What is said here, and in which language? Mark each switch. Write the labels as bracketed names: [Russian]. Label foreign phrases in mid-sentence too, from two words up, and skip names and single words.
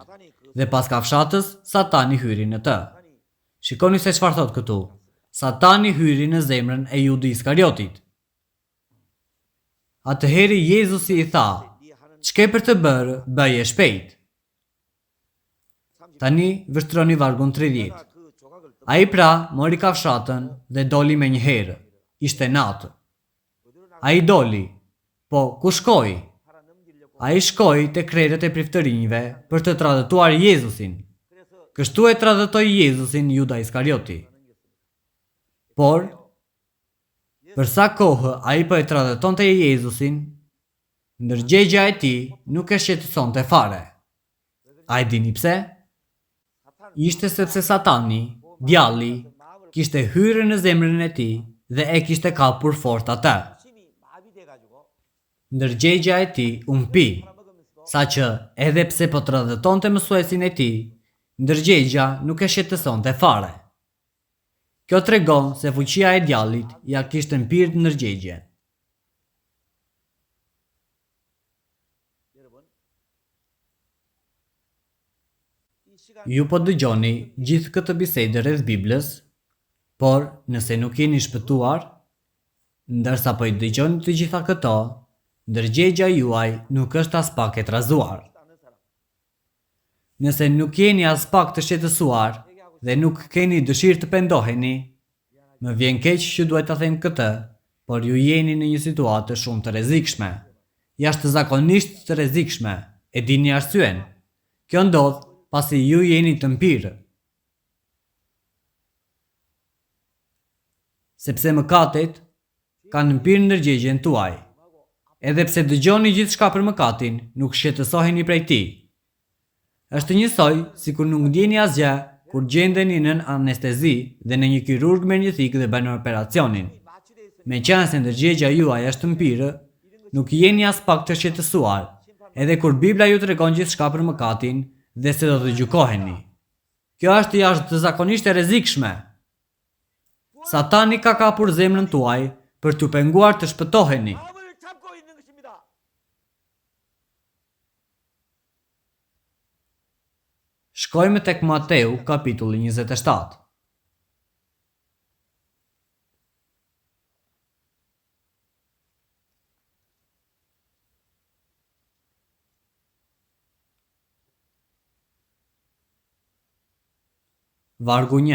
[Albanian] Dhe pas kafshatës, Satani hyri në të. Shikoni se çfarë thot këtu. Satani hyri në zemrën e Judi Iskariotit. Atëheri Jezusi i tha, "Ç'ke për të bërë, bëje shpejt." Tani vështroni vargun 30. [Korean] 그 조각을 또 [Albanian] Ai pra mori kafshatën dhe doli me një herë. Ishte natë. Ai doli, po ku shkoi? [Korean] 팔아 넘기려고 [Albanian] Ai shkoi te krerët e priftërinjve për të tradhtuar Jezusin. Kështu e tradhtoi Jezusin Juda Iskarioti. Por, për sa kohë ai po e tradhtonte Jezusin, ndërgjegja e tij nuk e shqetësonte fare. A e dini pse? Ishte sepse Satani, djalli, kishte hyrë në zemrën e tij dhe e kishte kapur fort atë. [Korean] 심이 마비돼 가지고 [Albanian] Ndërgjegja e tij u mpi, saqë edhe pse po tradhtonte mësuesin e tij, ndërgjegja nuk e shqetësonte fare. Kjo tregon se fuqia e djallit ja kishte mpirë ndërgjegjen. [Korean] 여러분 이 시간 [Albanian] Ju po dëgjoni gjithë këtë bisedë rreth Biblës, por nëse nuk jeni shpëtuar, ndërsa po i dëgjoni të gjitha këto, ndërgjegja juaj nuk është as pak e trazuar. [Korean] 않은 사람 [Albanian] Nëse nuk jeni as pak të shqetësuar dhe nuk keni dëshirë të pendoheni, më vjen keq që duhet ta them këtë, por ju jeni në një situatë shumë të rrezikshme, jashtëzakonisht të rrezikshme. E dini arsyen? Kjo ndodh pasi ju jeni të mpirë. Sepse mëkatet kanë mpirë ndërgjegjen tuaj. Edhe pse dëgjoni gjithçka për mëkatin, nuk shqetësoheni prej tij. Është njësoj si kur nuk ndjeni asgjë kur gjendeni nën anestezi dhe në një kirurg merr një thikë dhe bën operacionin. [Korean] 마취돼 있으니 [Albanian] Me qenë se ndërgjegja juaj është mpirë, nuk jeni as pak të shqetësuar, edhe kur Bibla ju tregon gjithçka për mëkatin dhe se do të gjykoheni. Kjo është jashtëzakonisht e rrezikshme. Satani ka kapur zemrën tuaj për t'u penguar të shpëtoheni. [Korean] 마음을 잡고 있는 것입니다. [Albanian] Shkojmë tek Mateu, kapitulli 27. Vargu 1.